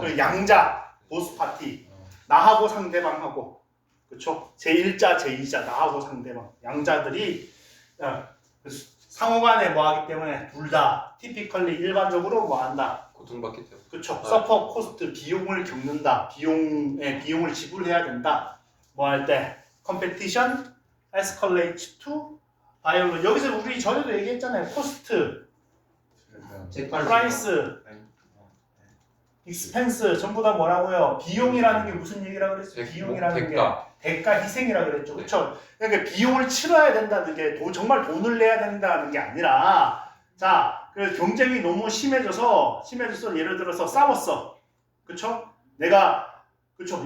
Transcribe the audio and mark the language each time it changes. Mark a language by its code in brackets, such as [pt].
[ko] 그 양자, [en] both party. [ko] 나하고 상대방하고, 그렇죠. 제1자, 제2자, 나하고 상대방, 양자들이 상호간에 뭐하기 때문에 둘 다 typically 일반적으로 뭐한다. 고통받기 때문에. 그렇죠. [en] suffer cost [ko] 비용을 겪는다. 비용을 지불해야 된다. 뭐 할 때 [en] competition escalates to violence. [ko] 여기서 우리 전에도 얘기했잖아요. cost, price, expense 전부 다 뭐라고요? 비용이라는 게 무슨 얘기라 그랬어요? 비용이라는 게 대가 희생이라 그랬죠. 그렇죠? 그러니까 비용을 치러야 된다는 게 정말 돈을 내야 된다는 게 아니라, 자, 그 경쟁이 너무 심해져서 예를 들어서 싸웠어. 그렇죠? 그렇죠.